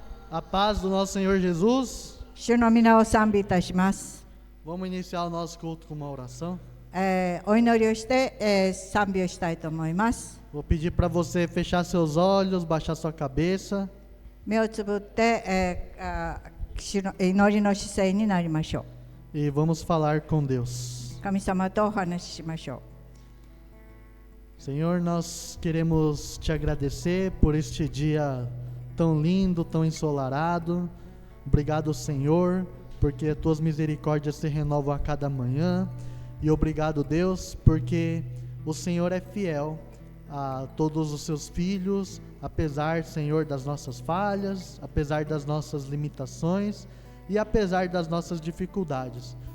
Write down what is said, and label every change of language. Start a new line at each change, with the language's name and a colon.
Portuguese: a paz do nosso Senhor Jesus.
Japanese: 主の皆を賛美いたします。
Portuguese: Vamos iniciar o nosso culto com uma oração.
Japanese: お祈りをして、賛美をしたいと思います。
Portuguese: Vou pedir para você fechar seus olhos, baixar sua cabeça
Japanese: 目をつぶって、主の祈りの姿勢になりましょ
Portuguese: e vamos falar com Deus.
Japanese: う。神様とお話ししましょ
Portuguese: Senhor, nós queremos te agradecer por este dia tão lindo, tão ensolarado. Obrigado, Senhor, porque as tuas misericórdias se renovam a cada manhã. E obrigado, Deus, porque o Senhor é fiel a todos os seus filhos, apesar, Senhor, das nossas falhas, apesar das nossas limitações e apesar das nossas dificuldades.